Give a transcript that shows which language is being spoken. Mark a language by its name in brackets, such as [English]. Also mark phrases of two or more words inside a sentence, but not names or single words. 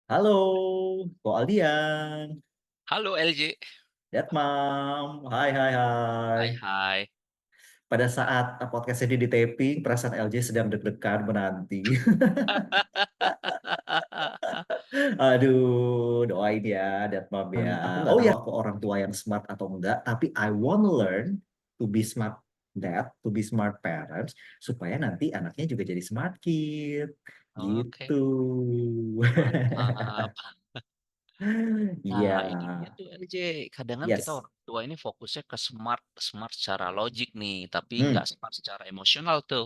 [Indonesian] Halo, Ko Aldian, Halo LJ. Mom. Hai, hai, hai. Hai hai. Pada saat podcast ini di-taping, perasaan LJ sedang deg-degan menanti. Aduh, doain ya, Mom ya. Aku nggak tahu aku orang tua yang smart atau enggak, tapi [English] I wanna learn to be smart dad, to be smart parents, [Indonesian] supaya nanti anaknya juga jadi [English] smart kid. [Indonesian] Gitu. Oke, mantap. Iya, Nah, ini dia tuh LJ, kadang kan kita yes. orang tua ini fokusnya ke smart smart secara logik nih, tapi nggak Hmm. smart secara emosional tuh.